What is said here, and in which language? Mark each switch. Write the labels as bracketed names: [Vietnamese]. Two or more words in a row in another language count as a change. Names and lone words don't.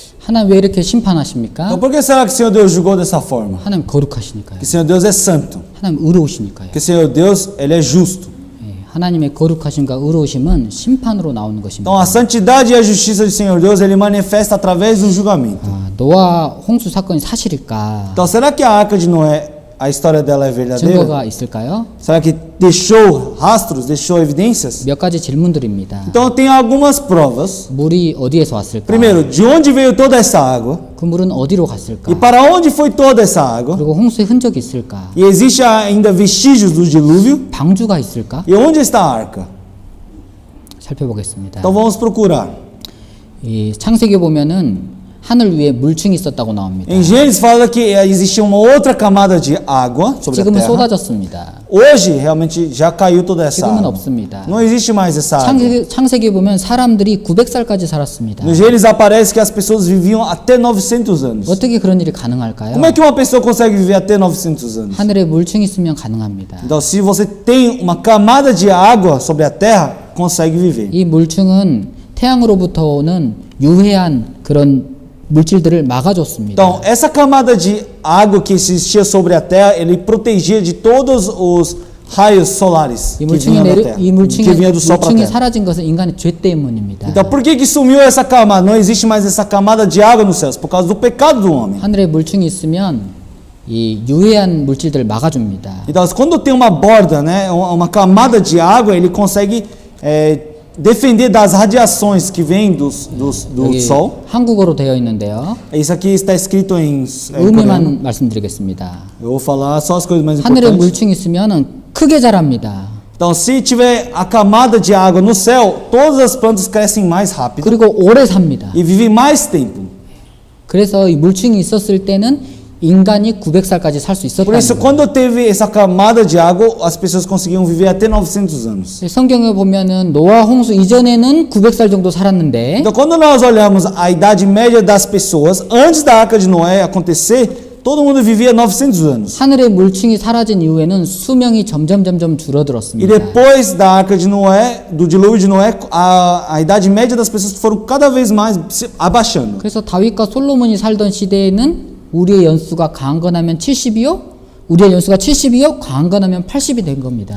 [Korean] 하나님 왜 이렇게 심판하십니까? [Portuguese] Então por que será que o Senhor Deus julgou dessa forma? [Korean] 하나님 거룩하시니까요. [Portuguese] Que o Senhor Deus é santo. [Korean] 하나님 의로우시니까요. [Portuguese] Que o Senhor Deus, Ele é justo. [Korean] 예, 하나님의 거룩하심과 의로우심은 심판으로 나오는 것입니다. [Portuguese] Então a santidade e a justiça do Senhor Deus, Ele manifesta através do julgamento. [Korean] 노아 홍수 사건이 사실일까? [Portuguese] Então será que a arca de Noé, a história dela é verdadeira? [Korean] 증거가 있을까요? [Portuguese] Será que deixou rastros, deixou evidências? [Korean] 몇 가지 질문들입니다. [Portuguese] Então tem algumas provas. [Korean] 물이 어디에서 왔을까? [Portuguese] Primeiro, de onde veio toda essa água? [Korean] 그 물은 어디로 갔을까? [Portuguese] E para onde foi toda essa água? [Korean] 그리고 홍수의 흔적이 있을까? [Portuguese] E existe ainda vestígios do dilúvio? [Korean] 방주가 있을까? [Portuguese] E onde está a arca? [Korean] 살펴보겠습니다. [Portuguese] Então vamos procurar. [Korean] 이 창세기 보면은 하늘 위에 물층이 있었다고 나옵니다. [Portuguese] Em Gênesis fala que existia uma outra camada de água sobre a [Korean] 지금은 [Portuguese] terra. [Korean] 쏟아졌습니다. [Portuguese] Hoje realmente já caiu toda essa [Korean] 지금은 [Portuguese] água. [Korean] 없습니다. [Portuguese] Não existe mais essa água. [Korean] 창세기 보면 사람들이 900살까지 살았습니다. [Portuguese] No Gênesis aparece que as pessoas viviam até 900 anos. [Korean] 어떻게 그런 일이 가능할까요? [Portuguese] Como é que uma pessoa consegue viver até 900 anos? [Korean] 하늘에 물층이 있으면 가능합니다. [Portuguese] Então, se você tem uma camada de água sobre a terra, consegue viver. [Korean] 이 물층은 태양으로부터 오는 유해한 그런 물질들을 막아줬습니다. [Portuguese] Então, essa camada de água que existia sobre a terra, ele protegia de todos os raios solares [Korean] 이 [Portuguese] que [Korean] 물층이 [Portuguese] vinham da terra, que vinha do sol para a [Korean] 물층이 [Portuguese] terra. [Korean] 사라진 것은 인간의 죄 때문입니다. [Portuguese] Então, por que sumiu essa camada? Não existe mais essa camada de água nos céus, por causa do pecado do homem. [Korean] 하늘에 물층이 있으면 이 유해한 물질들을 막아줍니다. [Portuguese] Então, quando tem uma borda, né, uma camada de água, ele consegue defender das radiações que vêm do [Korean] 여기 [Portuguese] sol. [Korean] 한국어로 되어 있는데요. [Portuguese] Isso aqui está escrito em coreano. [Korean] 의미만 말씀드리겠습니다. [Portuguese] Eu vou falar só as coisas mais [Korean] 하늘에 [Portuguese] importantes. [Korean] 물층이 있으면 크게 자랍니다. [Portuguese] Então, se tiver a camada de água no céu, todas as plantas crescem mais rápido [Korean] 그리고 오래 삽니다. [Portuguese] e vivem mais tempo. [Korean] 그래서 이 물층이 있었을 때는 인간이 900살까지 살 수 [Portuguese] Por [Korean] 있었다는 [Portuguese] isso, [Korean] 거예요. [Portuguese] quando teve essa camada de água, as pessoas conseguiam viver até 900 anos. [Korean] 성경에 보면은 노아 홍수 이전에는 900살 정도 살았는데 [Portuguese] Então, quando nós olhamos a idade média das pessoas, antes da arca de Noé acontecer, todo mundo vivia 900 anos. [Korean] 하늘의 물층이 사라진 이후에는 수명이 점점 [Portuguese] E [Korean] 줄어들었습니다. [Portuguese] depois da arca de Noé, do dilúvio de Noé, a idade média das pessoas foram cada vez mais se abaixando. [Korean] 그래서 다윗과 솔로몬이 살던 시대에는 우리의 연수가 강건하면 70이요, 우리의 연수가 70이요, 강건하면 80이 된 겁니다.